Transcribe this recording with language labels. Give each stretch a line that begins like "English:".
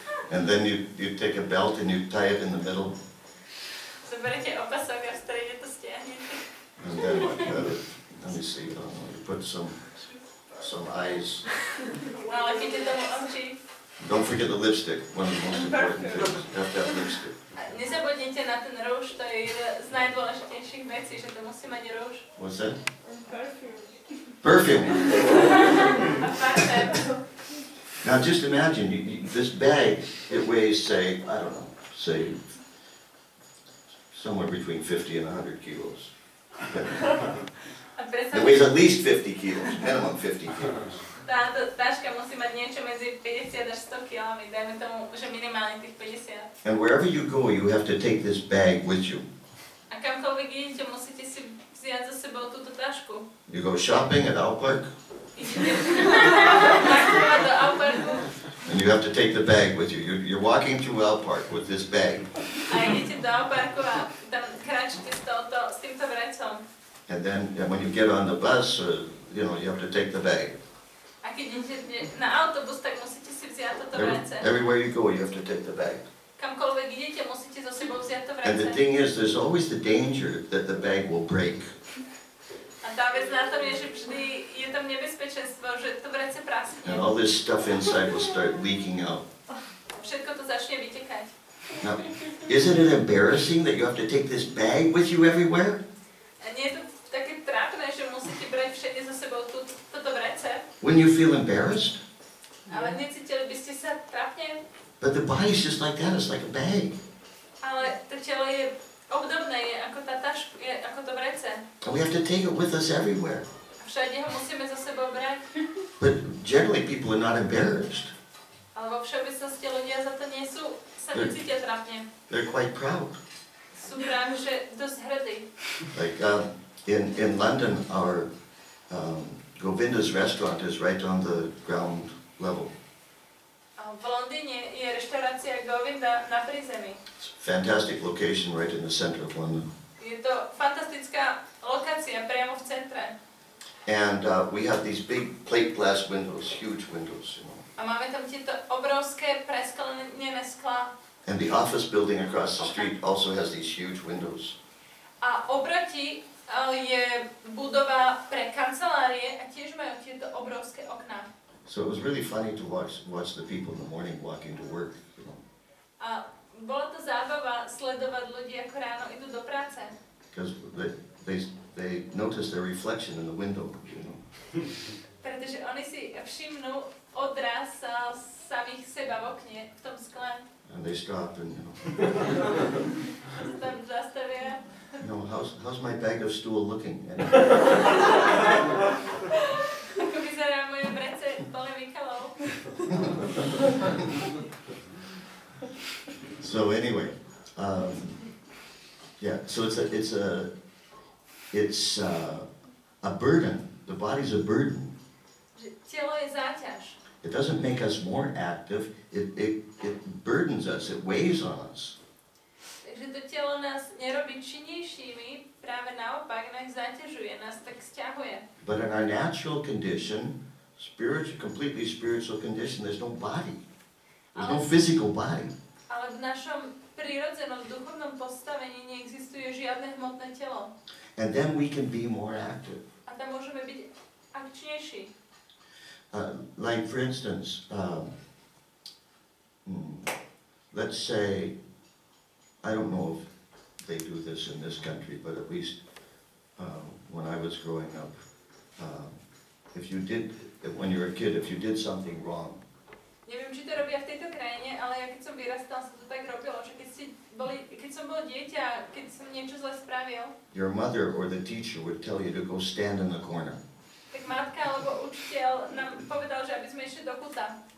English: And then you take a belt and you tie it in the middle.
Slovak: Zoberete opasok a v strede to stiahnete.
English: And then let me see, you put some eyes.
Slovak: Nalepíte tomu oči.
English: Don't forget the lipstick, one of the most important things. You have to have lipstick.
Slovak: Nezabudnite na ten rúž, to je jedna z najdôležitejších vecí, že to musí mať rúž.
English: What's that? Perfume. Perfume.
Slovak: A parfém.
English: Now just imagine, this bag, it weighs, say, I don't know, say, somewhere between 50 and 100 kilos. It weighs at least 50 kilos, minimum 50 kilos.
Slovak: Táto taška musí mať niečo medzi 50 až 100 kilami, dajme tomu, že minimálne tých 50.
English: And wherever you go, you have to take this bag with you.
Slovak: A kamkoľvek idete, musíte si vziať so sebou túto tašku.
English: You go shopping at Owl Park,
Slovak: Idete nakupovať do Auparku
English: and you have to take the bag with you. You're walking through Owl Park with this bag.
Slovak: a idete do Auparku a tam kráčate s týmto vrecom.
English: And then when you get on the bus, you know, you have to take the bag.
Slovak: A keď idete na autobus, tak musíte si vziať toto vrece.
English: Everywhere you go, you have to take the bag.
Slovak: Kamkoľvek idete, musíte so sebou vziať to
English: And the thing is, there's always the danger that the bag will break.
Slovak: A tá vec na tom je, že vždy je tam nebezpečenstvo, že to vrece praskne.
English: And all this stuff inside will start leaking out.
Slovak: Všetko to začne vytekať.
English: Now, isn't it embarrassing that you have to take this bag with you everywhere?
Slovak: A nie je to také trápne, že musíte brať všade so sebou toto vrece.
English: Wouldn't you feel embarrassed?
Slovak: Ale necítili by ste sa trápne?
English: But the body's just like that, it's like a bag.
Slovak: Ale to telo je obdobné, je ako tá taška, je ako to vrece.
English: And we have to take it with us everywhere.
Slovak: A všade ho musíme so sebou brať.
English: But generally people are not embarrassed.
Slovak: Ale vo všeobecnosti ľudia za to nie sú, sa necítia trápne.
English: They're quite proud.
Slovak: Sú práve, že dosť hrdí.
English: Like in London, our Govinda's restaurant is right on the ground level.
Slovak: V Londýne je reštaurácia Govinda na prízemí.
English: It's a fantastic location right in the center of London.
Slovak: Je to fantastická lokácia priamo v centre.
English: And we have these big plate glass windows, huge windows, you know.
Slovak: A máme tam tieto obrovské presklenené sklá.
English: And the office building across the street also has these huge windows.
Slovak: A oproti je budova pre kancelárie a tiež majú tieto obrovské okná.
English: So it was really funny to watch the people in the morning walking to work, you know.
Slovak: A bola to zábava sledovať ľudí, ako ráno idú do práce.
English: Because they notice their reflection in the window, you know.
Slovak: Pretože oni si všimnú odraz samých seba v okne, v tom skle.
English: And they stop and,
Slovak: Tam zastavia.
English: how's my bag of stool looking?
Slovak: Ako vyzerá moje vrece plné Mikalov.
English: So anyway, yeah. So it's a burden. The body's a burden.
Slovak: Telo je záťaž.
English: It doesn't make us more active. It burdens us. It weighs on us.
Slovak: Takže to telo nás nerobí činnejšími, práve naopak nás zaťažuje, nás tak sťahuje.
English: But in our natural condition, completely spiritual condition, there's no body. There's no physical body.
Slovak: Ale v našom prirodzenom duchovnom postavení neexistuje žiadne hmotné telo.
English: And then we can be more active.
Slovak: A tam môžeme byť akčnejší.
English: Like for instance, let's say, I don't know if they do this in this country, but at least when I was growing up, when you were a kid, if you did something wrong,
Slovak: Neviem, či to robia v tejto krajine, ale ja keď som vyrastal, sa to tak robilo, že keď som bol dieťa, keď som niečo zle spravil,
English: your mother or the teacher would tell you to go stand in the corner.
Slovak: tak matka alebo učiteľ nám povedal, že aby sme išli do kuta.